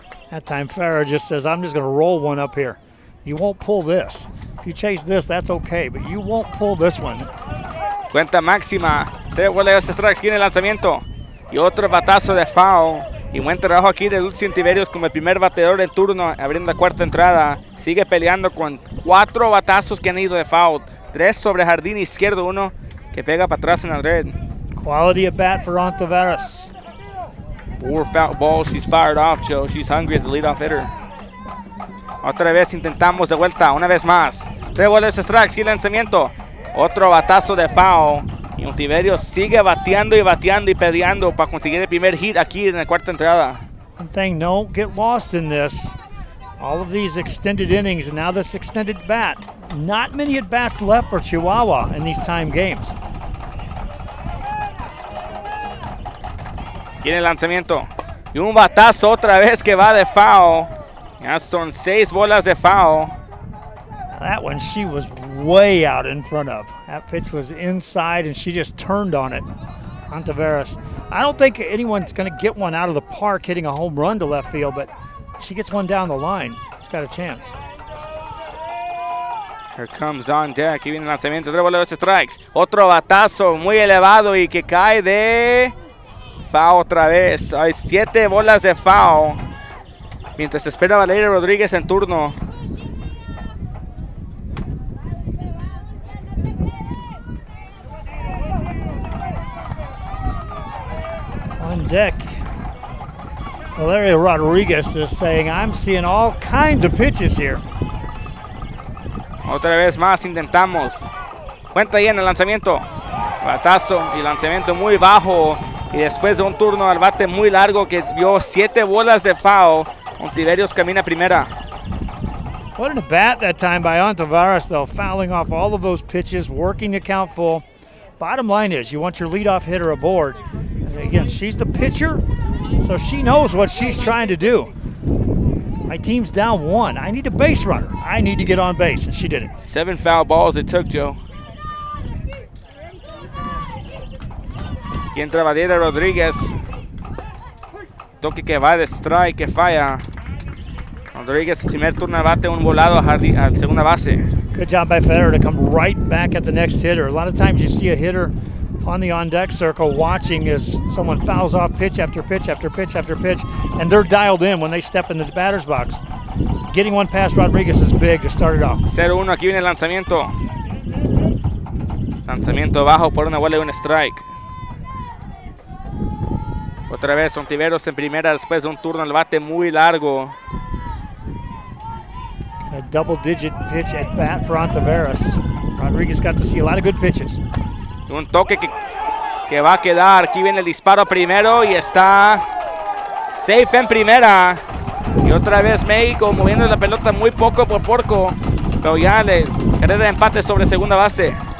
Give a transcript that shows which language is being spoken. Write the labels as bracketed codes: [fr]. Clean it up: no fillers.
[en] That time Farah just says, I'm just going to roll one up here. You won't pull this. If you chase this, that's okay, but you won't pull this one. [es] Cuenta máxima. 3 bolas strikes aquí en el lanzamiento. Y otro batazo de foul. Y buen trabajo aquí de Dulce Ontiverios como el primer bateador en turno, abriendo la cuarta entrada. Sigue peleando con 4 batazos que han ido de foul. 3 sobre jardín izquierdo, 1 que pega para atrás en el red. [en] Quality at bat for Ontiveros. 4 foul balls she's fired off, Joe. She's hungry as the leadoff hitter. [es] Otra vez intentamos de vuelta, una vez más. 3 bolas strikes y el lanzamiento. Otro batazo de foul. Y Ontiverio sigue bateando y peleando para conseguir el primer hit aquí en la cuarta entrada. [en] One thing, don't get lost in this. All of these extended innings and now this extended bat. Not many at bats left for Chihuahua in these time games. [es] Tiene el lanzamiento. Y un batazo otra vez que va de foul. Ya son 6 bolas de foul. [en] That one she was way out in front of. That pitch was inside and she just turned on it. Ontiveros. I don't think anyone's going to get one out of the park hitting a home run to left field, but she gets one down the line. It's got a chance. Here comes on deck. [es] Aquí viene el lanzamiento. 3 bolas de strikes. Otro batazo muy elevado y que cae de foul otra vez. Hay 7 bolas de foul. Mientras espera Valeria Rodríguez en turno. [en] On deck, Valeria Rodríguez is saying, I'm seeing all kinds of pitches here. [es] Otra vez más intentamos. Cuenta ahí en el lanzamiento. Batazo y lanzamiento muy bajo. Y después de un turno al bate muy largo que vio 7 bolas de foul, Ontiverios camina primera. [en] What an at bat that time by Ontiveros, though, fouling off all of those pitches, working the count full. Bottom line is, you want your leadoff hitter aboard. Again, she's the pitcher, so she knows what she's trying to do. My team's down 1. I need a base runner. I need to get on base, and she did it. 7 foul balls it took, Joe. [es] Aquí entra Valeria Rodríguez. Toque que va de strike, que falla. Rodríguez, primer turno al bate, un volado a segunda base. [en] Good job by Federer to come right back at the next hitter. A lot of times you see a hitter on the on-deck circle watching as someone fouls off pitch after pitch after pitch after pitch, and they're dialed in when they step in the batter's box. Getting one past Rodríguez is big to start it off. [es] 0-1, aquí viene el lanzamiento. Lanzamiento bajo por una bola y un strike. Otra vez Ontiveros en primera después de un turno al bate muy largo. A double-digit pitch at bat for Ontiveros. Rodríguez got to see a lot of good pitches. Un toque que va a quedar. Aquí viene el disparo primero y está safe en primera. Y otra vez México moviendo la pelota muy poco por poco. Pero ya le carrera de empate sobre segunda base.